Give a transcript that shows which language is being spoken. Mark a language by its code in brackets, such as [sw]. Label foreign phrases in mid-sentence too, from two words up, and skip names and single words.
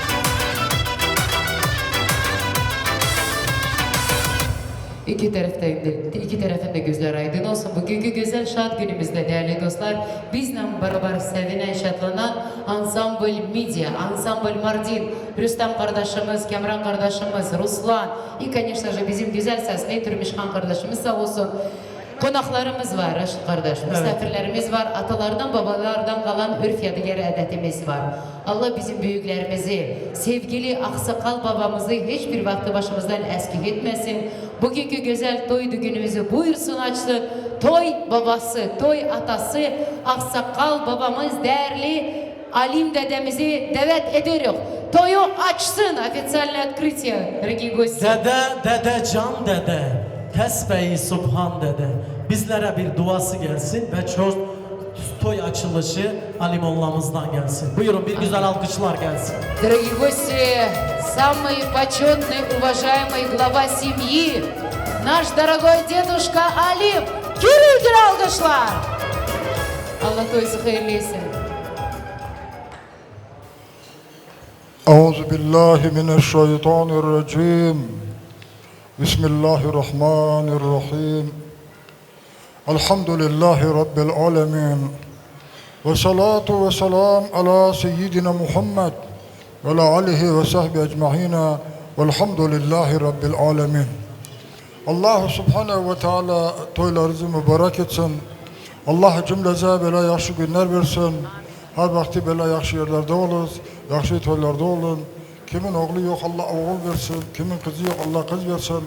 [tr] İki tarafın da gözler aydın olsun. Bugünkü güzel şad günümüzde değerli dostlar, bizle beraber sevinen, şatlanan Ansambl Media, Ansambl Mardin, Rüstem kardeşimiz, Kemran kardeşimiz, Ruslan, [ru] и, конечно же, [tr] bizim güzel sesli Türmişhan kardeşimiz sağ olsun. Konaklarımız var Raşit kardeş, misafirlerimiz var, atalardan babalardan kalan örf yadigarı adetimiz var. Allah bizim büyüklerimizi, sevgili aksakal babamızı hiçbir vakti başımızdan eskik etmesin. Bugünkü güzel toy düğünümüzü buyursun açsın. Toy babası, toy atası, aksakal babamız, değerli Alim dedemizi davet ediyoruz. Toyu açsın, [ru] официальное открытие, дорогие гости. [tr] Dede can dede, tesbehi subhan dede. Bizlere bir duası gelsin ve çok toy açılışı Alimollamızdan gelsin. Buyurun bir güzel alkışlar gelsin. [ru] Дорогие гости, самый почетный, уважаемый глава семьи, наш дорогой дедушка Алим. [tr] Gürültülü alkışlar. Allah toyunuzu hayırlı etsin. [ar] أعوذ بالله من الشيطان الرجيم بسم الله الرحمن الرحيم الحمد لله رب العالمين والصلاة والسلام على سيدنا محمد وعلى آله وصحبه أجمعين والحمد لله رب العالمين. الله سبحانه وتعالى [tr] toylarınızı mübarek etsin. Allah cümleze böyle yaxşı günler versin. Her vakti böyle yaxşı yerlerde oluruz. Yaxşı toylarda olun. Kimin oğlu yok Allah oğul versin. Kimin kızı yok Allah kız versin.